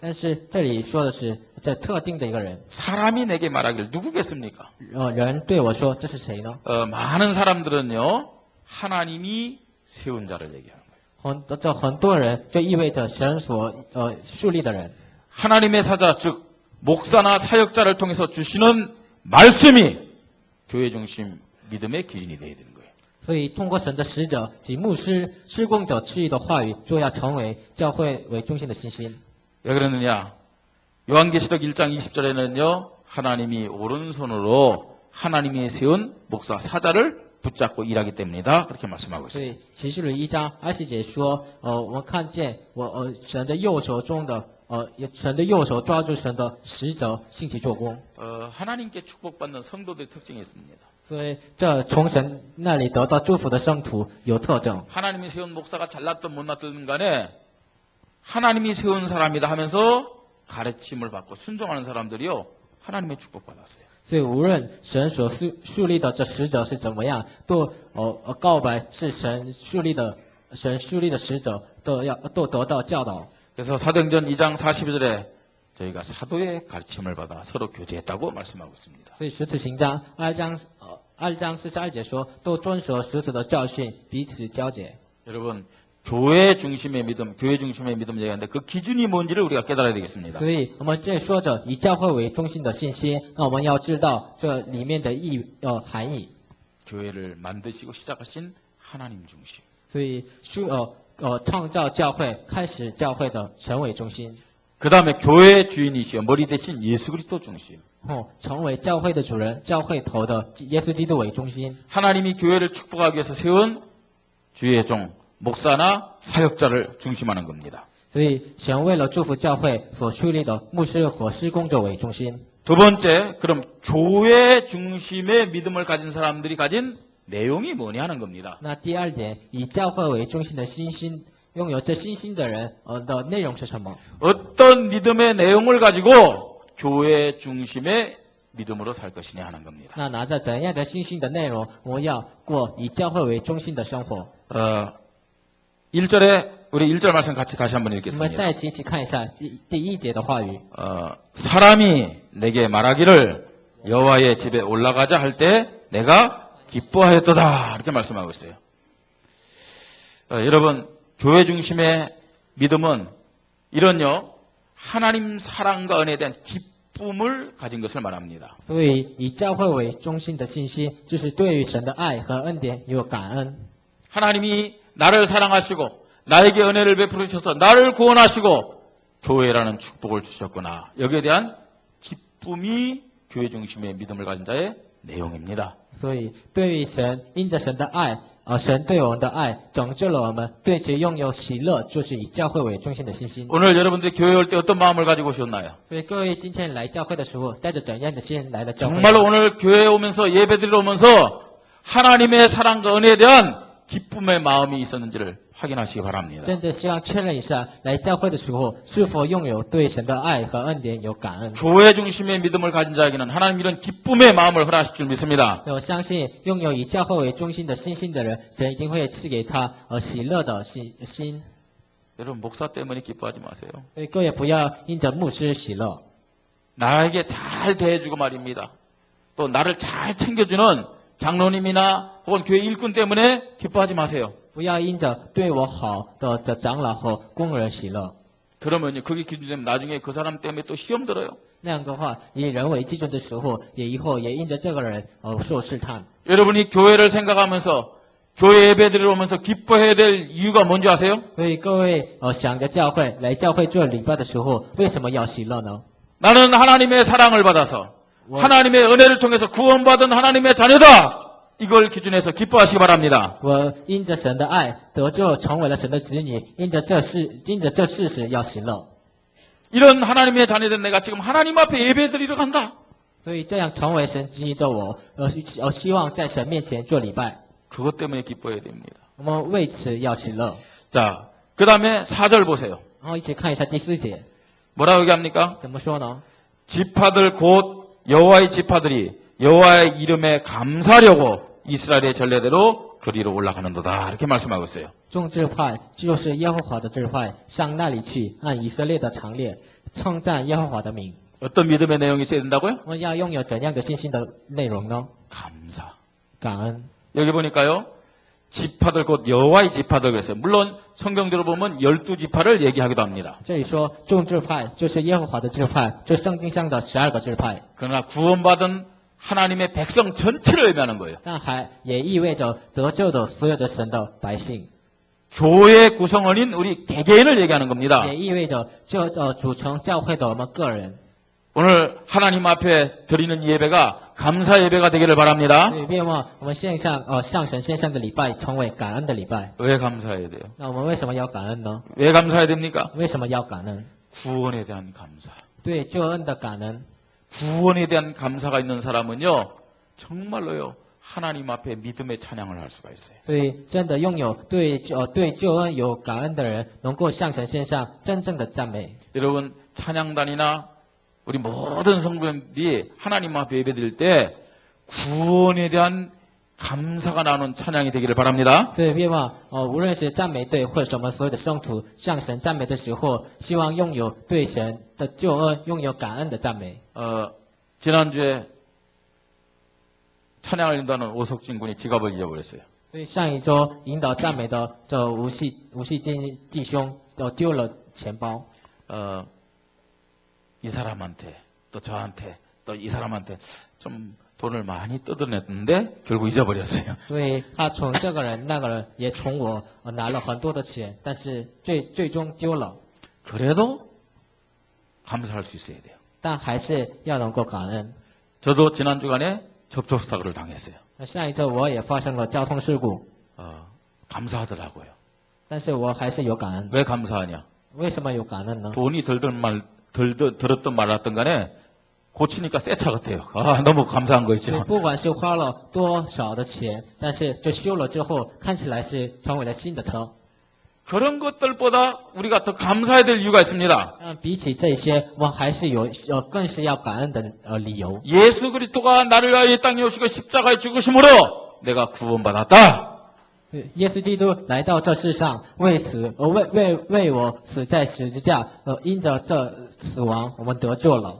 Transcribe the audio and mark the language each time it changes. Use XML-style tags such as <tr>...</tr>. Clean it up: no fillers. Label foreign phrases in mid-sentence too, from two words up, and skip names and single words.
<zh>但是这里说的是这特定的一个人。</zh> <ko>사람이 내게 말하기를 누구겠습니까?</ko> <zh>人对我说，这是谁呢？</zh> <ko>많은 사람들은요, 하나님이 세운 자를 얘기하는 거예요.</ko> <zh>很多人就意味着神所树立的人。</zh> <ko>하나님의 사자, 즉 목사나 사역자를 통해서 주시는 말씀이 교회 중심 믿음의 기준이 되어야 되는 거예요.</ko> <zh>所以通过神的使者及牧师、施工者赐予的话语，就要成为教会为中心的信心。</zh> <ko>왜 그러느냐? 요한계시록 1장 20절에는요, 하나님이 오른손으로 하나님이 세운 목사 사자를 붙잡고 일하기 때문이다. 그렇게 말씀하고</ko> <zh>所</zh> <ko>있어요.</ko> <zh>以启示录1章20节说，我们看见神的右手中的神的右手抓住神的使者，兴起做工。</zh> <ko>하나님께 축복받는 성도들의 특징이 있습니다.</ko> <zh>所以这从神那里得到祝福的圣徒有特征。</zh> <ko>하나님이 세운 목사가 잘났든 못났든 간에 하나님이 세운 사람이다 하면서 가르침을 받고 순종하는 사람들이요, 하나님의 축복받았어요.</ko> <zh>所以无论神所树立的这使者是怎么样，都告白是神树立的使者都得到教导。</zh> <ko>그래서 사도행전 2장 42절에 저희가 사도의 가르침을 받아 서로 교제했다고 말씀하고 있습니다.</ko> <zh>所以使徒行章2章42节说，都遵守使徒的教训，彼此交结。</zh> <ko>여러분, 교회 중심의 믿음 얘기하는데 그 기준이 뭔지를 우리가 깨달아야 되겠습니다.</ko> <zh>所以我们这里说着以教会为中心的信息，那我们要知道这里面的含义。</zh> <ko>교회를 만드시고 시작하신 하나님 중심.</ko> <zh>所以创造教会、开始教会的神为中心，</zh> <ko>그 다음에 교회 주인이시여 머리 대신 예수 그리스도 중심.</ko> <zh>成为教会的主人、教会头的耶稣基督为中心。</zh> <ko>하나님이 교회를 축복하기 위해서 세운 주의 종, 목사나 사역자를 중심하는 겁니다.</ko> <zh>所以神为了祝福教会所树立的牧师和施工者为中心。</zh> <ko>두 번째, 그럼 교회 중심의 믿음을 가진 사람들이 가진 내용이 뭐냐 하는 겁니다.</ko> <zh>那第二点，以教会为中心的信心，拥有这信心的人的内容是什么？</zh> <ko>어떤 믿음의 내용을 가지고 교회 중심의 믿음으로 살 것이냐 하는 겁니다.</ko> <zh>那拿着怎样的信心的内容，我们要过以教会为中心的生活。</zh> <ko>1절에 우리 1절 말씀 같이 다시 한번</ko> <zh>我们</zh> <ko>읽겠습니다.</ko> <zh>再一起看一下第一节的话语。</zh> <ko>사람이 내게 말하기를 여호와의 집에 올라가자 할 때 내가 기뻐하였도다 이렇게 말씀하고 있어요. 여러분, 교회 중심의 믿음은 이런요, 하나님 사랑과 은혜에 대한 기쁨을 가진 것을 말합니다.</ko> <zh>所以以教会为中心的信息，就是对于神的爱和恩典有感恩。</zh> <ko>하나님이 나를 사랑하시고 나에게 은혜를 베푸셔서 나를 구원하시고 교회라는 축복을 주셨구나. 여기에 대한 기쁨이 교회 중심의 믿음을 가진 자의 내용입니다.</ko> <zh>所以对于神，因着神的爱，神对我们的爱拯救了我们，对此拥有喜乐，就是以教会为中心的信心。</zh> <ko>오늘 여러분들이 교회 올 때 어떤 마음을 가지고 오셨나요?</ko> <zh>所以各位今天来教会的时候，带着怎样的心来的教会？</zh> <ko>정말로 오늘 교회에 오면서 예배드리러 오면서 하나님의 사랑과 은혜에 대한 기쁨의 마음이 있었는지를 확인하시기 바랍니다.</ko> <zh>真的希望确认一下，来教会的时候是否拥有对神的爱和恩典有感恩。</zh> <ko>교회 중심의 믿음을 가진 자에게는 하나님 이런 기쁨의 마음을 허락하실 줄 믿습니다.</ko> <zh>我相信拥有以教会为中心的信心的人，神一定会赐给他喜乐的心。</zh> <ko>여러분 목사 때문에 기뻐하지 마세요.</ko> <zh>所以各位不要因着牧师喜乐，</zh> <ko>나에게 잘 대해주고 말입니다. 또 나를 잘 챙겨주는 장로님이나 혹은 교회 일꾼 때문에 기뻐하지 마세요.</ko> <zh>不要因着对我好的长老和工人喜乐。</zh> <ko>그러면요, 그게 기준되면 나중에 그 사람 때문에 또 시험 들어요.</ko> <zh>那样的话，以人为基准的时候，以后也因着这个人受试探。</zh> <ko>여러분이 교회를 생각하면서 교회 예배드리러 오면서 기뻐해야 될 이유가 뭔지 아세요?</ko> <zh>所以各位想着教会来教会做礼拜的时候，为什么要喜乐呢？</zh> <ko>나는 하나님의 사랑을 받아서 와. 하나님의 은혜를 통해서 구원받은 하나님의 자녀다. 이걸 기준해서 기뻐하시기 바랍니다.</ko> <zh>我因着神的爱得救，成为了神的子女，因着这事实要喜乐。</zh> <ko>이런 하나님의 자녀된 내가 지금 하나님 앞에 예배드리러 간다.</ko> <zh>所以这样成为神子女的我，希望在神面前做礼拜，</zh> <ko>그것 때문에 기뻐해야 됩니다.</ko> <zh>我们为此要喜乐。</zh> <ko>자, 그 다음에 4절 보세요.</ko> <zh>然后一起看一下第4节</zh> <ko>뭐라고 얘기합니까?</ko> <zh>怎么说呢？</zh> <ko>지파들 곧 여호와의 지파들이 여호와의 이름에 감사하려고 이스라엘의 전례대로 그리로 올라가는도다. 이렇게 말씀하고 있어요.</ko> <zh>众支派就是耶和华的支派，上那里去，按以色列的常列，称赞耶和华的名。</zh> <ko>어떤 믿음의 내용이 있어야 된다고요?</ko> <zh>我们要拥有怎样的信心的内容呢？</zh> <ko>감사.</ko> <zh>感恩。</zh> <ko>여기 보니까요. 지파들 곧 여호와의 지파들 그랬어요. 물론 성경대로 보면 12지파를 얘기하기도 합니다.</ko> <zh>这里说众支派就是耶和华的支派，这圣经上的12个支派，</zh> <ko>그러나 구원받은 하나님의 백성 전체를 의미하는 거예요.</ko> <zh>但也意味着得救的所有的神的百姓，</zh> <ko>교회 구성원인 우리 개개인을 얘기하는 겁니다.</ko> <zh>也意味着组成教会的我们个人。</zh> <ko>오늘 하나님 앞에 드리는 예배가 감사 예배가 되기를 바랍니다.</ko> <zh>所以愿望我们向神献上的礼拜成为感恩的礼拜。</zh> <ko>왜 감사해야 돼요?</ko> <zh>那我们为什么要感恩呢？</zh> <ko>왜 감사해야 됩니까?</ko> <zh>为什么要感恩？</zh> <ko>구원에 대한 감사.</ko> <zh>对救恩的感恩。</zh> <ko>구원에 대한 감사가 있는 사람은요, 정말로요, 하나님 앞에 믿음의 찬양을 할 수가 있어요.</ko> <zh>所以真的拥有对救恩有感恩的人，能够向神献上真正的赞美。</zh> <ko>여러분, 찬양단이나 우리 모든 성도들이 하나님 앞에 예배드릴 때 구원에 대한 감사가 나오는 찬양이 되기를 바랍니다.</ko> <zh>所以愿望无论是赞美队或者我们所有的圣徒向神赞美的时候，希望拥有对神的救恩拥有感恩的赞美。</zh> <ko>지난주에 찬양을 인도하는 오석진 군이 지갑을 잊어버렸어요.</ko> <zh>所以上一周引导赞美的这吴锡金弟兄丢了钱包。</zh> <ko>이 사람한테 또 저한테 또 이 사람한테 좀 돈을 많이 뜯어냈는데 결국 잊어버렸어요.</ko> <zh>所以他从这个人那个人也从我拿了很多的钱，但是最终丢了。</zh> <ko>그래도 감사할 수 있어야 돼요.</ko> <zh>但还是要能够感恩。</zh> <ko>저도 지난 주간에 접촉사고를 당했어요.</ko> <zh>那上一周我也发生了交通事故，</zh> <ko>감사하더라고요.</ko> <zh>但是我还是有感恩。</zh> <ko>왜 감사하냐?</ko> <zh>为什么有感恩呢？</zh> <ko>돈이 들었든 말았든 간에 고치니까 새 차 같아요. 너무 감사한 거</ko> <zh>所以</zh> <ko>있죠.</ko> <zh>不管是花了多少的钱，但是就修了之后，看起来是成为了新的车。</zh> <ko>그런 것들보다 우리가 더 감사해야 될 이유가 있습니다.</ko> <zh>比起这些，我们还是更是要感恩的理由。</zh> <ko>예수 그리스도가 나를 위하여 이 땅에 오시고 십자가에 죽으심으로 내가 구원받았다.</ko> <zh>耶稣基督来到这世上，为我死在十字架，因着这死亡，我们得救了。</zh>